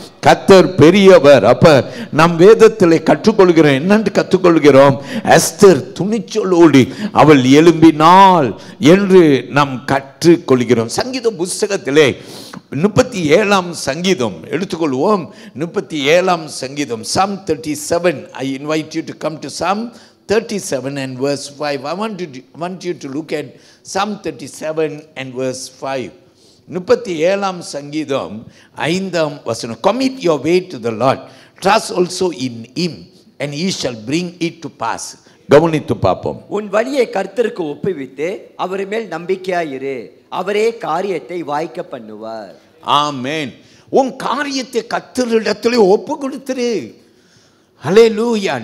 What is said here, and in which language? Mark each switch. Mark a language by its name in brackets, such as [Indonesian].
[Tamil] கர்த்தர் பெரியவர். அப்ப நம் வேதத்தில் கற்றுக்கொள்கிறோம். என்னென்று கற்றுக்கொள்கிறோம்? எஸ்தர் துணிச்சலோடு அவள் எழும்பினாள் என்று நாம் கற்றுக்கொள்கிறோம். சங்கீத புஸ்தகத்திலே 37ஆம் சங்கீதம் எடுத்துக்கொள்வோம். 37ஆம் சங்கீதம், Psalm 37. [English] I invite you to come to Psalm 37 and verse 5. I want you to look at Psalm 37 and verse 5. [Tamil] 37ஆம் சங்கீதம் 5ஆம் வசனம். [English] Commit your way to the Lord, trust also in him and he shall bring it to pass. [Tamil] கவனித்து பார்ப்போம். உன் வழியை கர்த்தருக்கு ஒப்புவித்து அவர் மேல் நம்பிக்கையாயிரு, அவரே காரியத்தை வாய்க்க பண்ணுவார். ஆமென். உன் காரியத்தை கர்த்தரிடத்திலே ஒப்பு கொடுத்துரு. ஹல்லேலூயா.